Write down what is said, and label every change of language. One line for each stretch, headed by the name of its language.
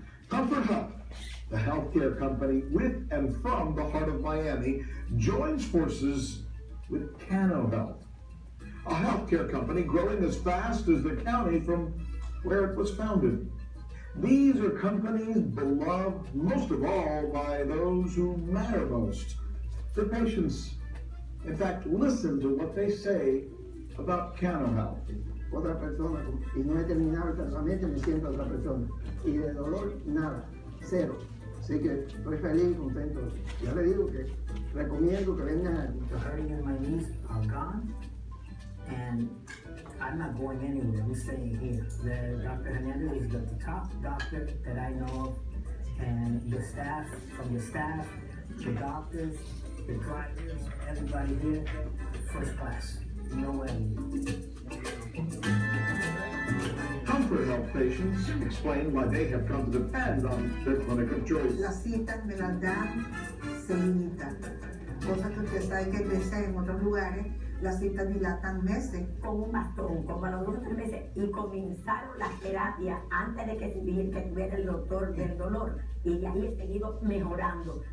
English: Comfort Health, the healthcare company with and from the heart of Miami, joins forces with Cano Health, a healthcare company growing as fast as the county from where it was founded. These are companies beloved most of all by those who matter most, the patients. In fact, listen to what they say about Cano Health.
Spanish: Otra persona, y no he terminado el tratamiento, me siento otra persona. Y de dolor, nada, cero. Así que estoy feliz y contento. Ya le digo que recomiendo que vengan aquí.
English: The hurting in my knees are gone, and I'm not going anywhere. I'm staying here. Dr. Hernandez is the top doctor that I know of, and the staff, from the staff, the doctors, the drivers, everybody here, first class. No way. Comfort Health patients explain why they have come to depend on their clinic of choice.
Spanish: Las citas me las dan seguiditas, cosa que usted sabe que a veces en otros lugares las citas dilatan meses. Con un bastón, como a los 2 o 3 meses, y comenzaron las terapias antes de que tuviera el doctor del dolor, y de ahí he seguido mejorando.